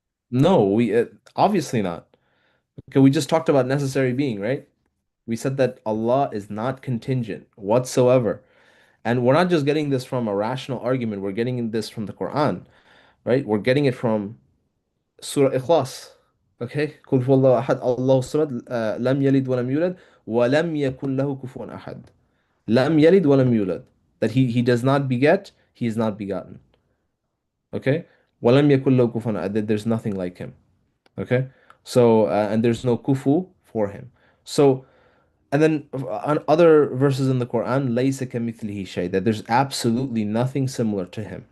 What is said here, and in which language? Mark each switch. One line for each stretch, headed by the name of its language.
English: No, we obviously not. Okay, we just talked about necessary being, right? We said that Allah is not contingent whatsoever. And we're not just getting this from a rational argument, we're getting this from the Quran, right? We're getting it from Surah Ikhlas. Okay?
Arabic: قل هو الله أحد الله الصمد لم يلد ولم يولد ولم يكن له كفوا أحد. لم يلد ولم يولد.
English: That he does not beget, he is not begotten.
Arabic: Okay? وَلَمْ يَكُنْ لَهُ كُفُوًا أَحَدٌ.
English: There's nothing like him. Okay? So, and there's no kufu for him. So, And then on other verses in the Quran,
Arabic: لَيْسَ كَمِثْلِهِ شَيْءٌ,
English: that there's absolutely nothing similar to him.